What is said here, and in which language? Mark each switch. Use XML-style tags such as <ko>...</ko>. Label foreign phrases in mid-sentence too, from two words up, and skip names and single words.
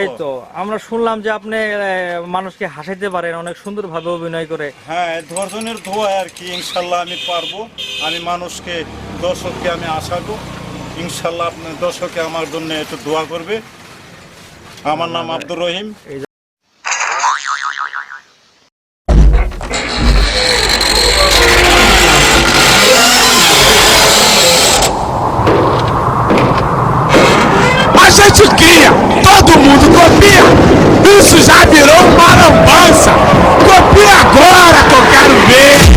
<bn>এই তো আমরা শুনলাম যে আপনি মানুষকে হাসাইতে পারেন, অনেক সুন্দরভাবে অভিনয় করে। হ্যাঁ, ধৈর্যের দোয়া আর কি। ইনশাআল্লাহ আমি পারবো। আমি মানুষকে, দর্শককে আমি আশাবো ইনশাআল্লাহ আপনার দর্শকে আমার জন্য একটু দোয়া করবে। আমার নাম আব্দুর রহিম।</bn> <pt>A gente cria, todo mundo copia. Isso já virou uma lambança. Copia agora que eu quero ver.</pt>